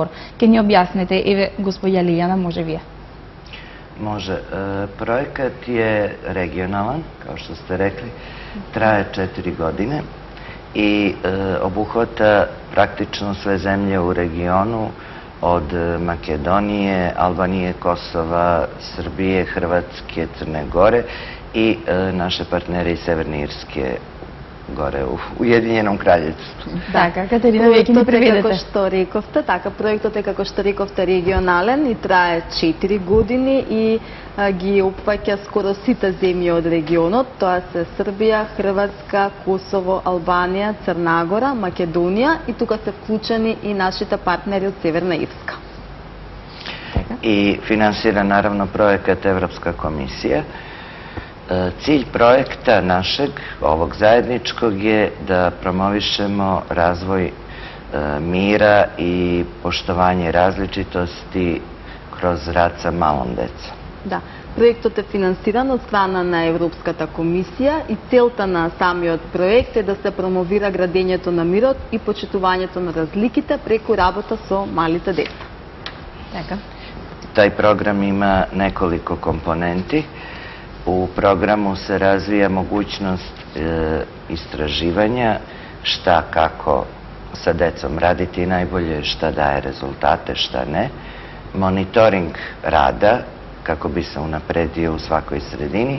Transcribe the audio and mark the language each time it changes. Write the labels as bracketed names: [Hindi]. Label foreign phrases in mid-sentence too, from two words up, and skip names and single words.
[Macedonian] Ке ни објасните, еве господја Лилјана, може вие. [Serbian] Може. Проекат е регионален, као што сте рекли, трае 4 години и обухвата практично све земје у региону, од Македонije, Албанije, Kosova, Srbije, Hrvatske, Crne Gore i naše partnere iz Severne Irske горе у Уединjenom краљевству. [Macedonian] Така, Катерина, веќе ни преведете. Како што рековте, така проектот е како што рековте регионален и трае 4 години и ги опфаќа скоро сите земји од регионот, тоа се Србија, Хрватска, Косово, Албанија, Црна Гора, Македонија и тука се вклучени и нашите партнери од Северна Ирска. [Serbian] И финансира наравно проекат Европска комисија. Cilj projekta našeg, ovog zajedničkog, je da promovišemo razvoj mira i poštovanje različitosti kroz rad sa malom decom. [Macedonian] Да, проектот е финансиран од страна на Европската комисија и целта на самиот проект е да се промовира градењето на мирот и почитувањето на разликите преку работа со малите деца. Така. [Serbian] Taj program ima nekoliko komponenti. U programu se razvija mogućnost istraživanja šta, kako sa decom raditi najbolje, šta daje rezultate, šta ne. Monitoring rada, kako bi se unapredio u svakoj sredini.